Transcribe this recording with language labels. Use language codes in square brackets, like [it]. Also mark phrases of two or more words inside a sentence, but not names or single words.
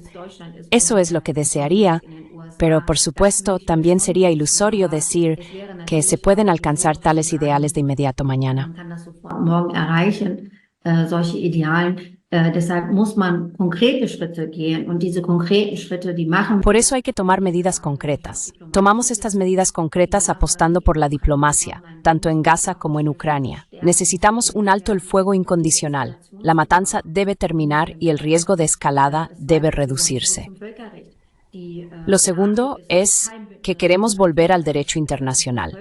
[es] Eso es lo que desearía, pero por supuesto también sería ilusorio decir que se pueden alcanzar tales ideales de inmediato mañana. [de] Man kann das sofort morgen erreichen, solche Idealen. Deshalb muss man konkrete Schritte gehen und diese konkreten Schritte, die machen. [es] Por eso hay que tomar medidas concretas. Tomamos estas medidas concretas apostando por la diplomacia, tanto en Gaza como en Ucrania. Necesitamos un alto el fuego incondicional. La matanza debe terminar y el riesgo de escalada debe reducirse. Lo segundo es que queremos volver al derecho internacional.